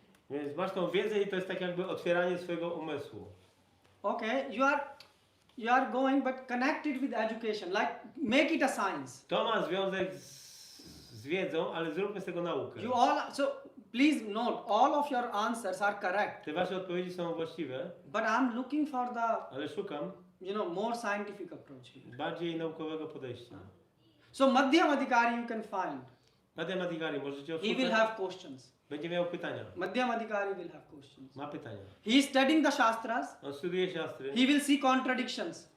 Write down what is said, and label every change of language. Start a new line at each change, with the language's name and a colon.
Polish: Więc masz tą wiedzę i to jest tak jakby otwieranie swojego umysłu.
English: Okay. You are going, but connected with education. Like make it a science.
Polish: To ma związek z wiedzą, ale zróbmy z tego naukę.
English: So please note, all of your answers are correct.
Polish: Te wasze odpowiedzi są właściwe,
English: But I'm looking for the,
Polish: ale szukam
English: more scientific approach here.
Polish: bardziej naukowego podejścia.
English: So Madhyam Adhikari you can find.
Polish: Madhyamadikari, możecie
English: He will
Polish: odsłuchać?
English: have questions.
Polish: Będzie miał pytania.
English: Madhyamadikari will have questions.
Polish: Ma pytania.
English: He is studying the Shastras.
Polish: On studiuje siastry.
English: He will see contradictions.